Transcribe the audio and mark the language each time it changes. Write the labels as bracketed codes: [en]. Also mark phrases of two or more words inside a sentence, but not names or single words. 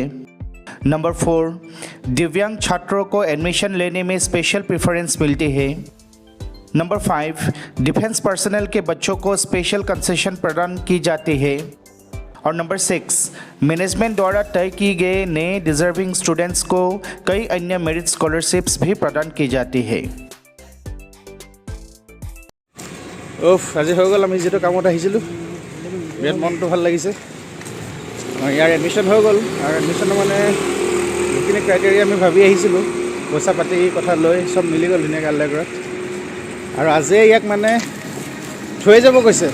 [hi] नंबर 4, दिव्यांग छात्रों को एडमिशन लेने में [en] special preference [hi] मिलती है। नंबर 5, [en] defence personnel [hi] के बच्चों को [en] special concession [hi] प्रदान की जाती है। और नंबर 6, मैनेजमेंट द्वारा तय की गए नए [en] deserving students [hi] को कई अन्य [en] merit scholarships [hi] भी प्रदान की जाती है। [as] আজি হৈ গ'ল। আমি যিটো কামত আহিছিলোঁ বিৰাট মনটো ভাল লাগিছে। ইয়াৰ এডমিশ্যন হৈ গ'ল আৰু এডমিশ্যনৰ মানে যিখিনি ক্ৰাইটেৰিয়া আমি ভাবি আহিছিলোঁ, পইচা পাতি কথা লৈ চব মিলি গ'ল ধুনীয়াকৈ আল্লাহৰ আৰু আজিয়ে ইয়াক মানে থৈ যাব কৈছে।